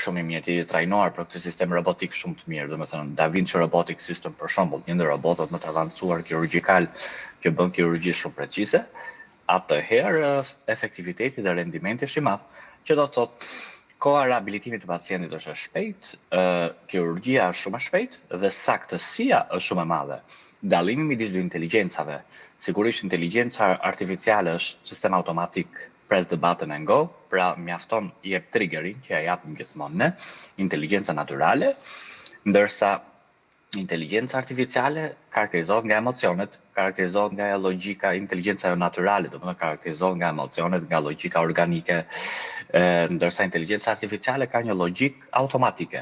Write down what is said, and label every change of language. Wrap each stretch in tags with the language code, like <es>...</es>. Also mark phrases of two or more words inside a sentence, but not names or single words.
<sq>shumë i mirë i trajnuar për këtë sistem robotik shumë të mirë, domethënë Da Vinci Robotic System për shembull, një ndër robotët më të avancuar kirurgjikal që bën kirurgji shumë precize, atëherë efektiviteti dhe rendimenti është i madh, që do të thotë koha rehabilitimit të pacientit është e shpejtë, kirurgjia është shumë e shpejtë dhe saktësia është shumë e madhe. Dallimi midis dy inteligjencave, sigurisht inteligjenca artificiale është sistem automatik,</sq> <en>press the button and go,</en> <sq>pra mjafton i jep triggerin që ja japim gjithmonë ne, inteligjenca naturale, ndërsa inteligjenca artificiale karakterizohet nga emocionet, karakterizohet nga logjika, inteligjenca naturale, domethënë karakterizohet nga emocionet, nga logjika organike, ndërsa inteligjenca artificiale ka një logjik automatike.</sq>